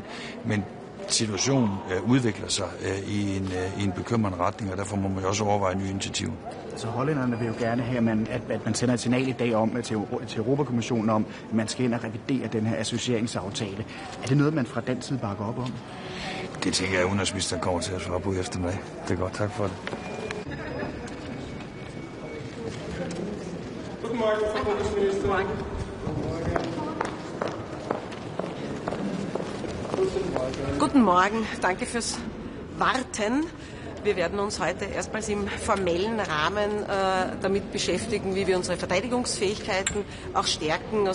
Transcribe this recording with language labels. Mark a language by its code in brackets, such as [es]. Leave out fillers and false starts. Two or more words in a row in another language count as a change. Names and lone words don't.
[da] Men situationen udvikler sig i en bekymrende retning, og derfor må man også overveje nye initiativer. Så hollænderne vil jo gerne have, at man sender et signal i dag om til Europakommissionen om, at man skal ind og revidere den her associeringsaftale. Er det noget, man fra den side bakker op om? Det tænker jeg, at udenrigsministeren kommer til at svare på efter mig. Det er godt. Tak for det. [de] Guten Morgen, danke fürs Warten. Wir werden uns heute erstmals im formellen Rahmen damit beschäftigen, wie wir unsere Verteidigungsfähigkeiten auch stärken.